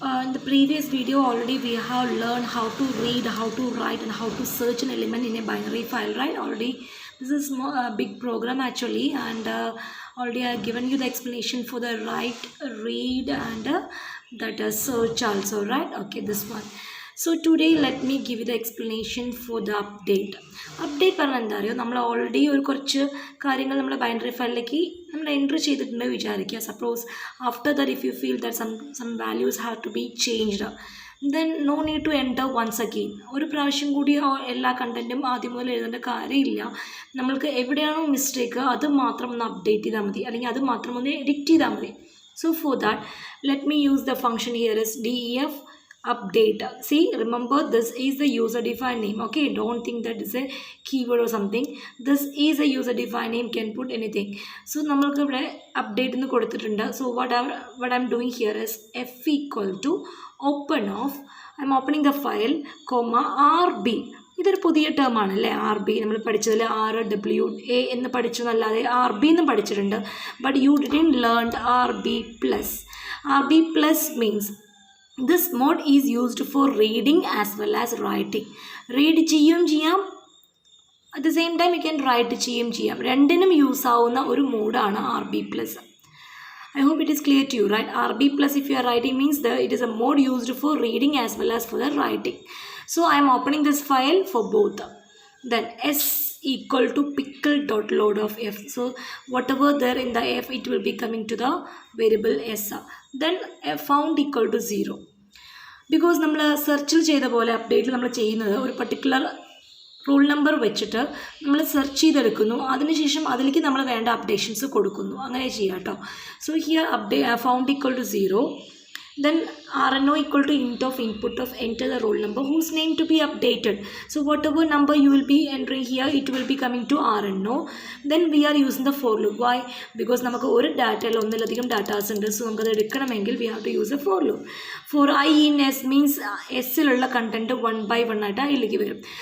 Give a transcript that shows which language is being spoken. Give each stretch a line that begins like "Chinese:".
English: In the previous video already we have learned how to read, how to write and how to search an element in a binary file, right? Already this is a big program actually, and already I have given you the explanation for the write, read and that search also, right? Okay, this one. So today let me give you the explanation for the update.
Malayalam: Update പറഞ്ഞാൽ എന്താ അറിയോ, നമ്മൾ already കുറച്ച് കാര്യങ്ങൾ നമ്മുടെ binary ഫയലിലേക്ക് നമ്മൾ enter ചെയ്തിട്ടുണ്ട് വിചാരിക്കുക.
English: Suppose after that if you feel that some values have to be changed, then no need to enter once again.
Malayalam: ഒരു പ്രാവശ്യം കൂടി എല്ലാ കണ്ടൻറ്റും ആദ്യം മുതൽ എഴുതേണ്ട കാര്യമില്ല. നമ്മൾക്ക് എവിടെയാണോ മിസ്റ്റേക്ക് അത് മാത്രം ഒന്ന് അപ്ഡേറ്റ് ചെയ്താൽ മതി, അല്ലെങ്കിൽ അത് മാത്രം ഒന്ന് എഡിറ്റ് ചെയ്താൽ മതി.
English: So for that, let me use the function here as def update. See, remember this is the user defined name. Okay, don't think that is a keyword or something. This is a user defined name, can put anything. So
Malayalam: nammalku ivide update ennu koduthittunde.
English: So what I'm doing here is f equal to open of, I'm opening the file comma rb.
Malayalam: ഇതൊരു പുതിയ term ആണല്ലേ R B. നമ്മൾ പഠിച്ചതിൽ RWA എന്ന് പഠിച്ചു എന്നല്ലാതെ R B എന്നും പഠിച്ചിട്ടുണ്ട്.
English: But you didn't learn RB+. RB+ means this mode is used for reading as well as writing.
Malayalam: Read ചെയ്യുകയും ചെയ്യാം,
English: at the same time you can write
Malayalam: ചെയ്യുകയും ചെയ്യാം. രണ്ടിനും യൂസ് ആവുന്ന ഒരു മോഡാണ് RB+.
English: I hope it is clear to you, right? RB+ if you are writing means that it is a mode used for reading as well as for the writing. So I am opening this file for both. Then s equal to pickle.load of f. So whatever there in the f, it will be coming to the variable s. Then found equal to 0.
Malayalam: Because നമ്മൾ സെർച്ചിൽ ചെയ്ത പോലെ അപ്ഡേറ്റിൽ നമ്മൾ ചെയ്യുന്നത് ഒരു particular rule number വെച്ചിട്ട് നമ്മൾ search ചെയ്തെടുക്കുന്നു, അതിനുശേഷം അതിലേക്ക് നമ്മൾ വേണ്ട അപ്ഡേഷൻസ് കൊടുക്കുന്നു, അങ്ങനെ ചെയ്യാം കേട്ടോ.
English: So here found equal to 0. Then RNO equal to int of input of enter the roll number whose name to be updated. So whatever number you will be entering here, it will be coming to RNO. Then we are using the for loop. Why?
Malayalam: Because നമുക്ക് ഒരു ഡാറ്റയിൽ ഒന്നിലധികം datas ഉണ്ട്. So നമുക്കത് എടുക്കണമെങ്കിൽ
English: we have to use a for loop. For I in S means
Malayalam: എസ്സിലുള്ള content 1 by 1 ആയിട്ട് അതിലേക്ക് വരും.